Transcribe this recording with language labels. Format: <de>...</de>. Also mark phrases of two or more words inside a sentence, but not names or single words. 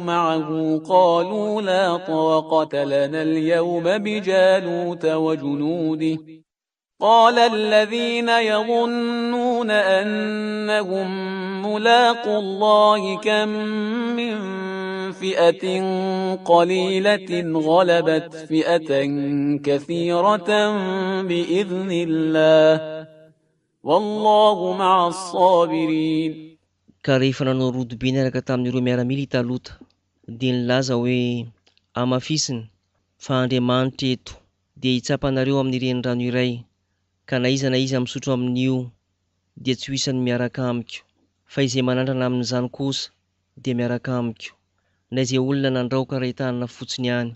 <ar>معه قالوا لا طاقة لنا اليوم بجالوت وجنوده قال الذين يظنون أنهم ملاقو الله كم من فئة قليلة غلبت فئة كثيرة بإذن الله والله مع الصابرين.</ar> <mg>Ka rehefa nanao rodobe niaraka tamin'ireo miaramila talota dia nilaza hoe amafisina fa Andriamanitra eto dia hitsapanareo amin'ny renirano iray, ka na iza misotro amin'io dia tsy ho isany miaraka amiko, fa izay manandrana amin'izany kosa dia miaraka amiko, na izay olona nandraoka rahitanana fotsiny ihany.</mg>